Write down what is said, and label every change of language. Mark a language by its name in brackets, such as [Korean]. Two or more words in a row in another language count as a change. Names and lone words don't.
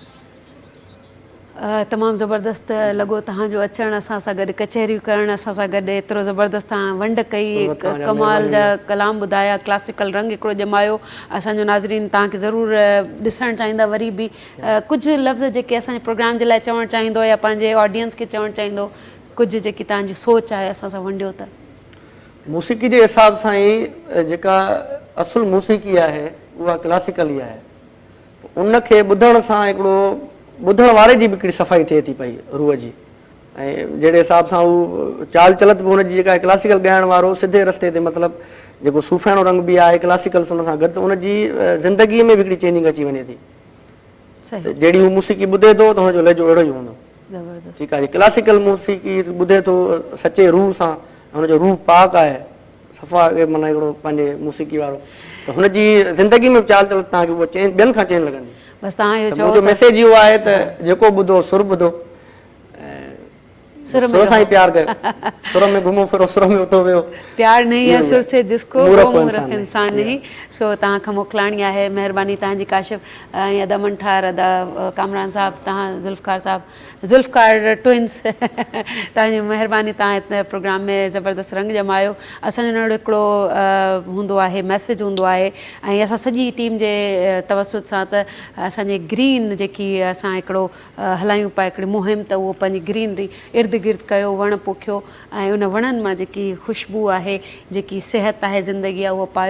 [Sindhi] तमामु ज़बरदस्त लॻो तव्हांजो अचणु असां सां गॾु कचहरियूं करणु असां सां गॾु एतिरो ज़बरदस्त तव्हां वंड कई कमाल जा कलाम ॿुधाया क्लासिकल रंग हिकिड़ो ॼमायो असांजो नाज़रीन तव्हांखे ज़रूरु ॾिसणु चाहींदा वरी बि कुझु लफ़्ज़ जेके असांजे प्रोग्राम जे लाइ चवणु चाहींदो या पंहिंजे ऑडियंस खे चवणु चाहींदो कुझु जेकी तव्हांजी सोच आहे असां सां वंडियो त मूसीक़ी जे हिसाब सां ई जेका असुलु मूसीक़ी आहे उहा क्लासिकल ई आहे उनखे ॿुधण सां हिकिड़ो ॿुधण वारे जी बि हिकिड़ी सफ़ाई थिए थी पई रूह जी ऐं जहिड़े हिसाब सां उहो चाल चलत बि हुनजी जेका क्लासिकल ॻाइण वारो सिधे रस्ते ते मतिलबु जेको सूफ़ाइणो रंग बि आहे क्लासिकल हुन सां गॾु उनजी ज़िंदगीअ में बि हिकिड़ी चेंजिंग अची वञे थी जहिड़ी हू मूसीक़ी ॿुधे थो त हुनजो लहजो अहिड़ो ई हूंदो ठीकु आहे क्लासिकल मूसीक़ी ॿुधे थो सचे रूह सां हुनजो रूह पाक आहे सफ़ा माना हिकिड़ो पंहिंजे मूसीक़ी वारो त हुनजी ज़िंदगी में चाल चलत तव्हांखे उहा चेंज ॿियनि खां चेंज लॻंदी बसि तव्हां इहो चओ मुंहिंजो मैसेज इहो आहे त जेको ॿुधो सुर ॿुधो सुर में सुर सां ई प्यार कयो, सुर में घुमो फिरो, सुर में उतो वियो। [Hindi] प्यार नहीं है सुर से जिसको मूर्ख वो इंसान मूर्ख इंसान नहीं। [Sindhi] सो तव्हां खां मोकिलाणी आहे, महिरबानी तव्हांजी काशिफ ऐं अदा मंठार, अदा कामरान साहब, तव्हां ज़ुल्फ़कार साहब, ज़ुल्फ़कार ट्विंस तव्हांजी महिरबानी, तव्हां हिन प्रोग्राम में ज़बरदस्त रंग जमायो। असांजो नंढो हिकिड़ो हूंदो आहे, मैसेज हूंदो आहे, ऐं असां सॼी टीम जे तवसुत सां त असांजे ग्रीन जेकी असां हिकिड़ो हलायूं पिया हिकिड़ी मुहिम, त उहो पंहिंजी ग्रीनरी इर्द गिर्द कयो, वण पोखियो ऐं उन वणनि मां जेकी ख़ुशबू आहे, जेकी सिहत आहे, ज़िंदगी आहे, उहो पायो।